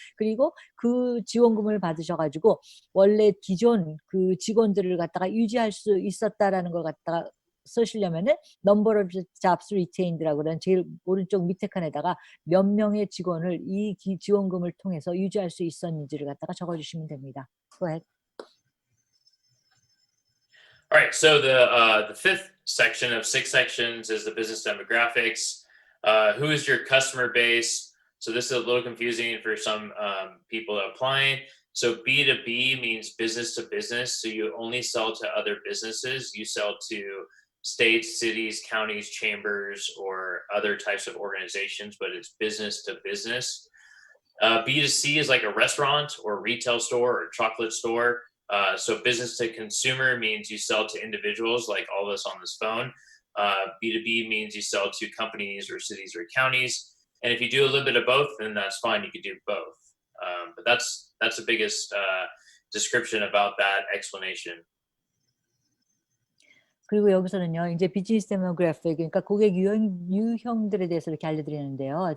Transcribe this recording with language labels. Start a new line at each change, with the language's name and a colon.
Korean: 그리고 그 지원금을 받으셔가지고 원래 기존 그 직원들을 갖다가 유지할 수 있었다라는 걸 갖다가 쓰시려면은
English: number of jobs retained
Korean: 라고 그러는 제일 오른쪽 밑에 칸에다가 몇 명의 직원을 이 지원금을 통해서 유지할 수 있었는지를 갖다가 적어주시면 됩니다.
English: Go ahead. All right, so the fifth section of 6 sections is the business demographics. Who is your customer base? So this is a little confusing for some people applying. So B2B means business to business. So you only sell to other businesses. You sell to states, cities, counties, chambers, or other types of organizations, but it's business to business. B2C is like a restaurant or retail store or chocolate store. So business to consumer means you sell to individuals like all of us on this phone. B2B means you sell to companies or cities or counties. And if you do a little bit of both, then that's fine. You could do both. But that's the biggest description about that explanation.
Korean: 그리고 여기서는요, 이제 비즈니스 데모그래픽, 그러니까 고객 유형들에 대해서 이렇게 알려드리는데요.